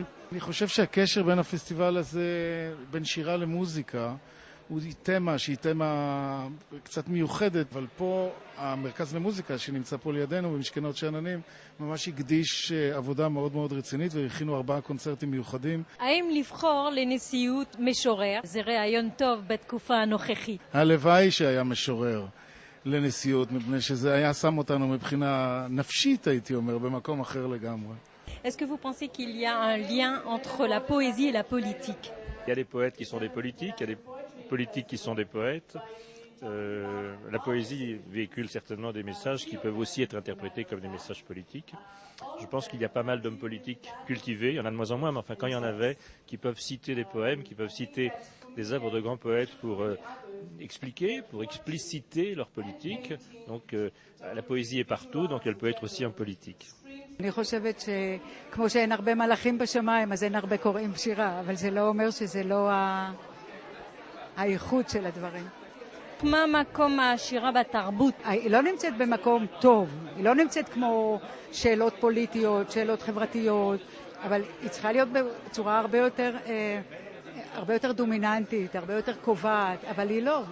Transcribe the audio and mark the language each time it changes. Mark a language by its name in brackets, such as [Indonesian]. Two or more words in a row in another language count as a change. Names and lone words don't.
[Hebrew] אני חושב שהקשר בין הפסטיבל הזה, בין שירה למוזיקה, הוא תמה שהיא תמה קצת מיוחדת, אבל פה המרכז למוזיקה שנמצא פה לידינו במשכנות שאננים ממש הקדיש עבודה מאוד מאוד רצינית והכינו 4 קונצרטים מיוחדים. האם לבחור לנשיאות משורר זה רעיון טוב בתקופה הנוכחית? הלוואי שהיה משורר לנשיאות, מפני שזה היה שם אותנו מבחינה נפשית, הייתי אומר, במקום אחר לגמרי. [French] Est-ce que vous pensez qu'il y a un lien entre la poésie et la politique? Il y a des poètes qui sont des politiques, il y a des politiques qui sont des poètes. La poésie véhicule certainement des messages qui peuvent aussi être interprétés comme des messages politiques. Je pense qu'il y a pas mal d'hommes politiques cultivés, il y en a de moins en moins, mais enfin quand il y en avait, qui peuvent citer des poèmes, qui peuvent citer des œuvres de grands poètes pour expliquer, pour expliciter leur politique. Donc la poésie est partout, donc elle peut être aussi en politique. [Hebrew] אני חושבת שכמו שאין הרבה מלאכים בשמיים, אז אין הרבה קוראים שירה, אבל זה לא אומר שזה לא האיכות של הדברים. מה מקום השירה בתרבות? היא לא נמצאת במקום טוב, היא לא נמצאת כמו שאלות פוליטיות, שאלות חברתיות, אבל היא צריכה להיות בצורה הרבה יותר דומיננטית, הרבה יותר קובעת, אבל היא לא.